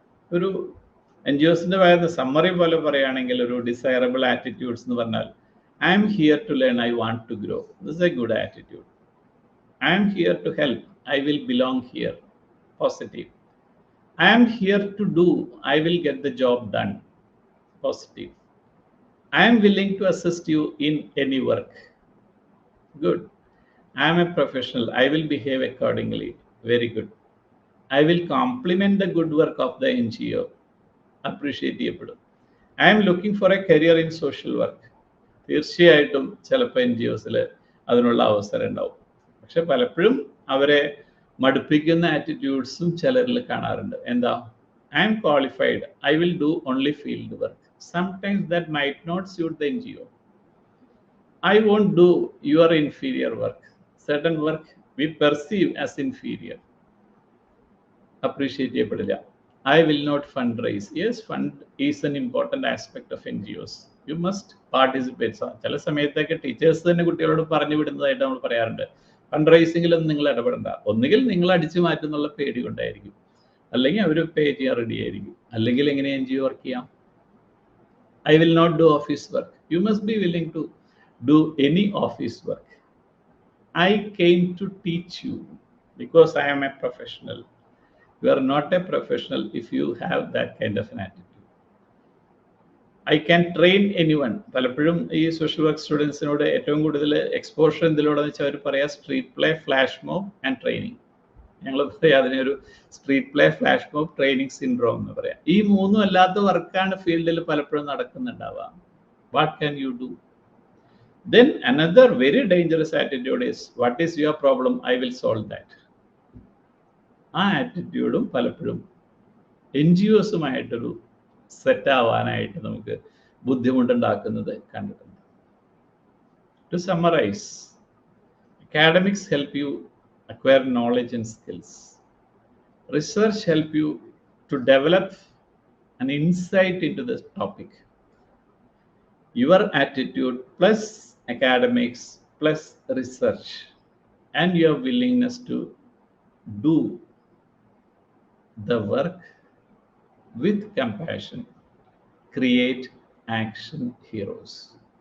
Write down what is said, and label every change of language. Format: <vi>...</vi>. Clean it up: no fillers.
<ml>ഒരു NGOസിന്റെ ഭാഗത്ത് സമ്മറി പോലെ പറയുകയാണെങ്കിൽ ഒരു ഡിസൈറബിൾ ആറ്റിറ്റ്യൂഡ്സ് എന്ന് പറഞ്ഞാൽ</ml> <en>I'm here to learn, I want to grow, this is a good attitude. I'm here to help, I will belong here, positive. I'm here to do, I will get the job done, positive. I am willing to assist you in any work, good. I am a professional, I will behave accordingly, very good. I will compliment the good work of the NGO, appreciate</en> <ml>ചെയ്യപ്പെടും.</ml> <en>I am looking for a career in social work.</en> <ml>തീർച്ചയായിട്ടും ചിലപ്പോൾ NGOസിൽ അതിനുള്ള അവസരം ഉണ്ടാവും. പക്ഷെ പലപ്പോഴും അവരെ മടുപ്പിക്കുന്ന ആറ്റിറ്റ്യൂഡ്സും ചിലരിൽ കാണാറുണ്ട്. എന്താ,</ml> <en>I am qualified, I will do only field work. Sometimes that might not suit the NGO. I won't do your inferior work. Certain work we perceive as inferior, appreciate</en> <ml>ചെയ്യപ്പെടില്ല.</ml> <en>I will not fundraise. Yes, fund is an important aspect of NGOs. You must participate.</en> <ml>ചില സമയത്തൊക്കെ teachers തന്നെ കുട്ടികളോട് പറഞ്ഞു വിടുന്നതായിട്ട് നമ്മൾ പറയാറുണ്ട്, fund റൈസിങ്ങിലൊന്നും നിങ്ങൾ ഇടപെടണ്ട. ഒന്നുകിൽ നിങ്ങൾ അടിച്ചു മാറ്റുന്നുള്ള പേടി കൊണ്ടായിരിക്കും, അല്ലെങ്കിൽ അവർ പേ ചെയ്യാൻ റെഡി ആയിരിക്കും, അല്ലെങ്കിൽ എങ്ങനെ NGO വർക്ക് ചെയ്യാം.</ml> <en>I will not do office work. You must be willing to do any office work. I came to teach you because I am a professional. You are not a professional if you have that kind of an attitude. I can train anyone.</en> <ml>പലപ്പോഴും ഈ social work സ്റ്റുഡൻസിനോട് ഏറ്റവും കൂടുതൽ exposure എന്തിലൂടെന്ന് വെച്ചാൽ അവർ പറയാം street play, flash mob and training. ഞങ്ങൾ പറയാം അതിനൊരു street play, flash mob, training syndrome എന്ന് പറയാം. ഈ മൂന്നും അല്ലാത്ത വർക്കാണ് ഫീൽഡിൽ പലപ്പോഴും നടക്കുന്നുണ്ടാവുക.</ml> <en>What can you do? Then another very dangerous attitude is, what is your problem? I will solve that.</en> <ml>ആ ആറ്റിറ്റ്യൂഡും പലപ്പോഴും NGOസുമായിട്ടൊരു സെറ്റ് ആവാനായിട്ട് നമുക്ക് ബുദ്ധിമുട്ടുണ്ടാക്കുന്നത് കണ്ടിട്ടുണ്ട്.</ml> <en>To summarize, academics help you acquire knowledge and skills. Research help you to develop an insight into this topic. Your attitude plus academics plus research and your willingness to do the work with compassion create action heroes.</en>